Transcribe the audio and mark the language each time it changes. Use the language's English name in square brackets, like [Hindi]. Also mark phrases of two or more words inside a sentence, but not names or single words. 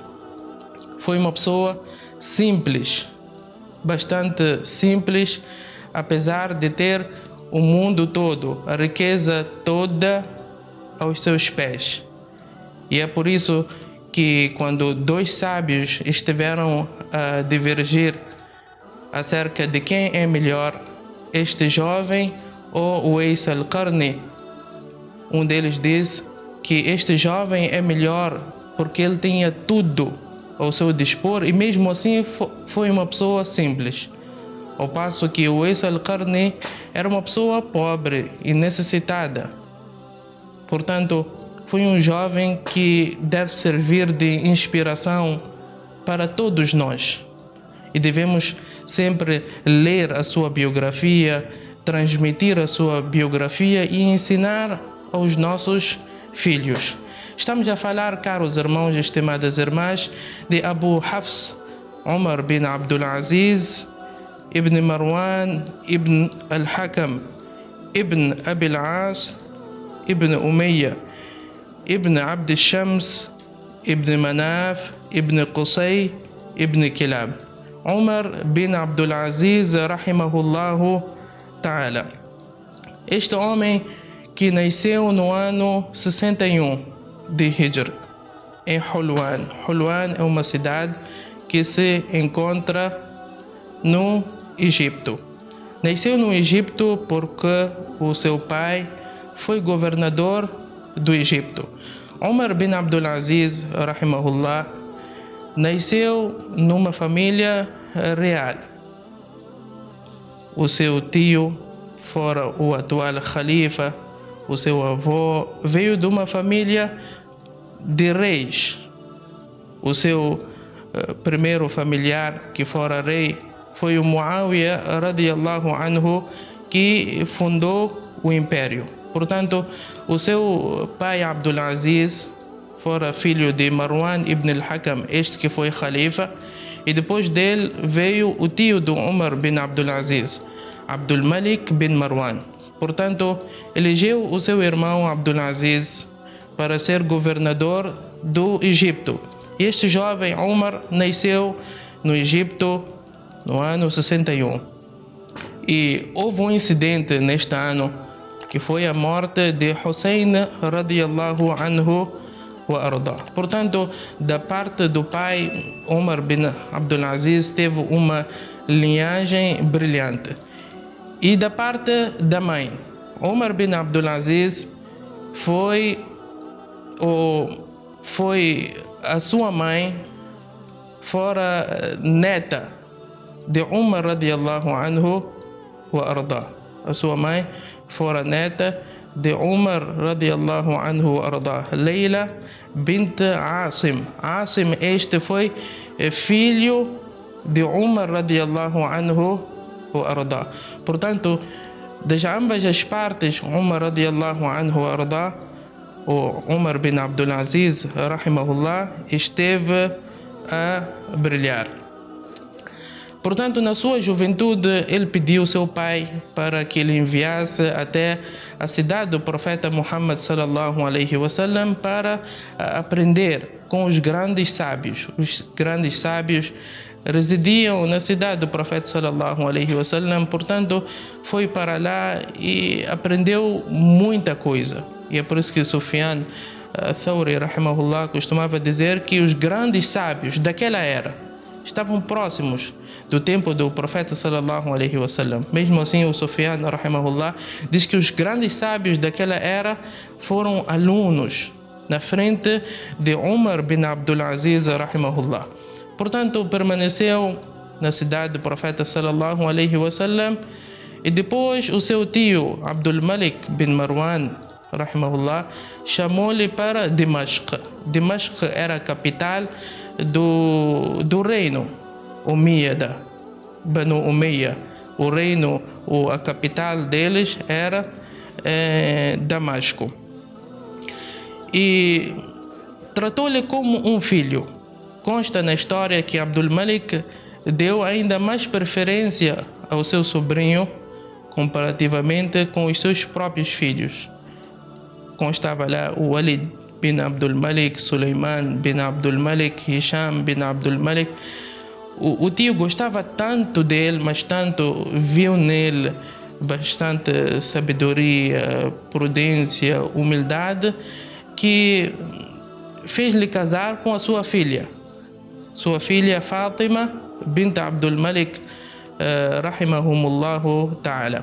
[Portuguese] Foi uma pessoa simples, bastante simples, apesar de ter o mundo todo, a riqueza toda aos seus pés. E é por isso que quando dois sábios estiveram a divergir acerca de quem é melhor, este jovem ou o Uwais al-Qarni, um deles diz que este jovem é melhor porque ele tinha tudo ao seu dispor e mesmo assim foi uma pessoa simples. Ao passo que o Uwais al-Qarni era uma pessoa pobre e necessitada. Portanto, foi um jovem que deve servir de inspiração para todos nós. E devemos sempre ler a sua biografia, transmitir a sua biografia e ensinar aos nossos filhos. Estamos a falar, caros irmãos e estimadas irmãs, de Abu Hafs Umar bin Abdul Aziz ibn Marwan ibn al-Hakam ibn Abi al-As ibn Umayya ibn Abd al-Shams ibn Manaf ibn Qusay ibn Kilab. Umar bin Abdul Aziz [Arabic] رحمه الله تعالى. [Portuguese] Este homem que nasceu no ano 61 de Hijr, em Hulwan. Hulwan é uma cidade que se encontra no Egito. Nasceu no Egito porque o seu pai foi governador do Egito. Umar bin Abdul Aziz rahimahullah nasceu numa família real. O seu tio fora o atual Khalifa, o seu avô veio de uma família de reis. O seu primeiro familiar que fora rei foi o Muawiyah [Arabic] رضي الله عنه, [Portuguese] que fundou o império. Portanto, o seu pai Abdul Aziz fora filho de Marwan ibn al-Hakam, este que foi Khalifa, e depois dele veio o tio do Umar bin Abdul Aziz, Abdul Malik bin Marwan. Portanto, elegeu o seu irmão Abdul Aziz para ser governador do Egito. E este jovem Umar nasceu no Egito no ano 61. E houve um incidente neste ano que foi a morte de Hussein [Arabic] رضي الله عنه وأرضاه. [Portuguese] Portanto, da parte do pai, Umar bin Abdul Aziz teve uma linhagem brilhante. E da parte da mãe, Umar bin Abdul Aziz foi a sua mãe, fora neta de Umar [Arabic] رضي الله عنه وأرضاه. [Portuguese] A sua mãe fora neta de Umar [Arabic] رضي الله عنه وأرضاه, [Portuguese] Leila bint Asim. Asim este foi filho de Umar [Arabic] رضي الله عنه وأرضاه. [Portuguese] Portanto, de ambas as partes, Umar [Arabic] رضي الله عنه وأرضاه, [Portuguese] o Umar bin Abdul Aziz rahimahullah, esteve a brilhar. Portanto, na sua juventude, ele pediu ao seu pai para que ele enviasse até a cidade do profeta Muhammad [Arabic] صلى الله عليه وسلم [Portuguese] para aprender com os grandes sábios. Os grandes sábios residiam na cidade do profeta [Arabic] صلى الله عليه وسلم, [Portuguese] portanto, foi para lá e aprendeu muita coisa. E é por isso que Sufyan Thawri rahimahullah costumava dizer que os grandes sábios daquela era estavam próximos do tempo do profeta [Arabic] صلى الله عليه وسلم. [Portuguese] Mesmo assim, o Sufyan rahimahullah diz que os grandes sábios daquela era foram alunos na frente de Umar bin Abdul Aziz rahimahullah. Portanto, permaneceu na cidade do profeta [Arabic] صلى الله عليه وسلم [Portuguese] e depois o seu tio Abdul Malik bin Marwan rahimahullah chamou-lhe para Dimashq. Dimashq era a capital do reino Umayyada, Banu Umayya. O reino, a capital deles era Damasco. E tratou-lhe como um filho. Consta na história que Abdul Malik deu ainda mais preferência ao seu sobrinho comparativamente com os seus próprios filhos. Constava lá o Walid bin Abdul Malik, Suleiman bin Abdul Malik, Hisham bin Abdul Malik. O tio gostava tanto dele, mas tanto, viu nele bastante sabedoria, prudência, humildade, que fez-lhe casar com a sua filha Fátima bint Abdul Malik [Arabic] رحمهم الله تعالى.